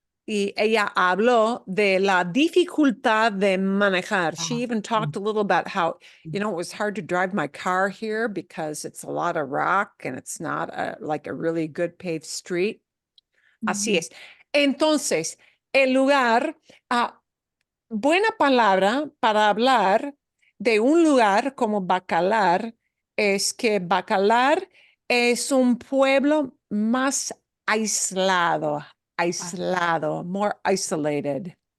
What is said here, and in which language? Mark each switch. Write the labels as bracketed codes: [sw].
[es] Y ella habló de la dificultad de manejar. [en] She even talked a little about how, it was hard to drive my car here because it's a lot of rock and it's not like a really good paved street. [es] Así es. Entonces, el lugar, buena palabra para hablar de un lugar como Bacalar es que Bacalar es un pueblo más aislado, [en] more isolated.